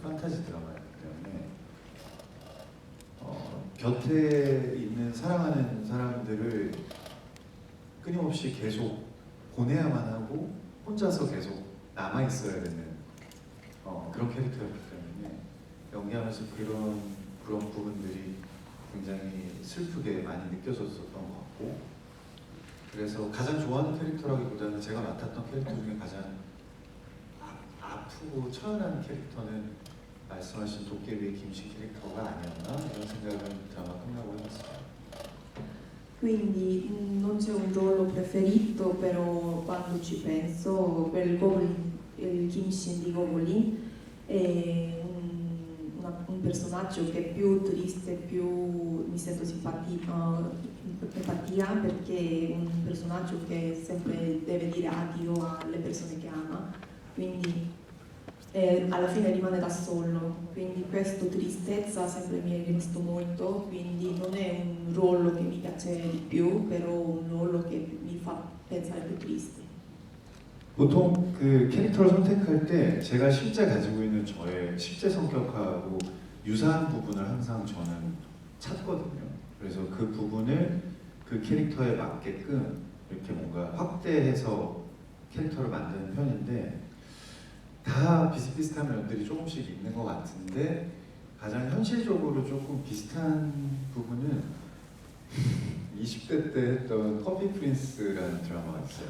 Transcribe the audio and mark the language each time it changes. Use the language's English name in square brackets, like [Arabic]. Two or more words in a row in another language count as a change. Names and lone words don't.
[Korean] 판타지 드라마이기 때문에 곁에 있는 사랑하는 사람들을 끊임없이 계속 보내야만 하고 혼자서 계속 남아 있어야 되는 그런 캐릭터였기 때문에 연기하면서 그런 부분들이 굉장히 슬프게 많이 느껴졌었던 것 같고, 그래서 가장 좋아하는 캐릭터라기보다는 제가 맡았던 캐릭터 중에 가장 아프고 처연한 캐릭터는 말씀하신 도깨비의 김씨 캐릭터가 아니었나 이런 생각은 드라마 끝나고 해봤어요. [Italian] Quindi non c'è un ruolo preferito, però quando ci penso, quel Goblin, il Kim Shin di Goblin è un personaggio che è più triste, più mi sento empatia perché è un personaggio che sempre deve dire addio alle persone che ama, quindi alla fine rimane da solo, quindi questa tristezza sempre mi è rimasto molto, quindi non è un ruolo che mi piace di più, però un ruolo che mi fa pensare più triste. [Korean] 보통 그 캐릭터를 선택할 때 제가 실제 가지고 있는 저의 실제 성격하고 유사한 부분을 항상 저는 찾거든요. 그래서 그 부분을 그 캐릭터에 맞게끔 이렇게 뭔가 확대해서 캐릭터를 만드는 편인데, 다 비슷비슷한 면들이 조금씩 있는 것 같은데 가장 현실적으로 조금 비슷한 부분은 20대 때 했던 커피 프린스라는 드라마가 있어요.